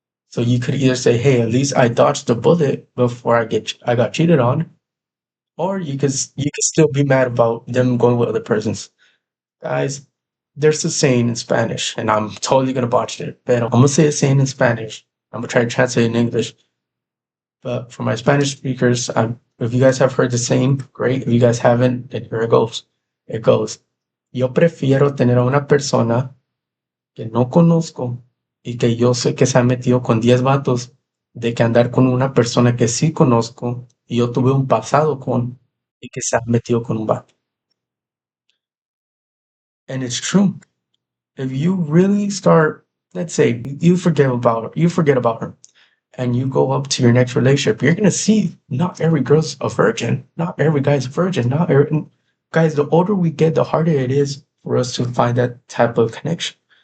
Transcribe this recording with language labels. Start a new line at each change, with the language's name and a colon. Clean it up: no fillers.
English: So you could either say, "Hey, at least I dodged the bullet before I got cheated on," or you could still be mad about them going with other persons. Guys, there's a saying in Spanish, and I'm totally gonna botch it, but I'm gonna say a saying in Spanish. I'm gonna try to translate it in English. But for my Spanish speakers, if you guys have heard the saying, great. If you guys haven't, then here it goes. It goes,
Spanish: yo prefiero tener a una persona que no conozco y que yo sé que se ha metido con 10 vatos de que andar con una persona que sí conozco y yo tuve un pasado con y que se ha metido con un vato.
English: And it's true. If you really start, let's say you forget about her, and you go up to your next relationship, you're gonna see not every girl's a virgin, not every guy's a virgin, not every guys. The older we get, the harder it is for us to find that type of connection.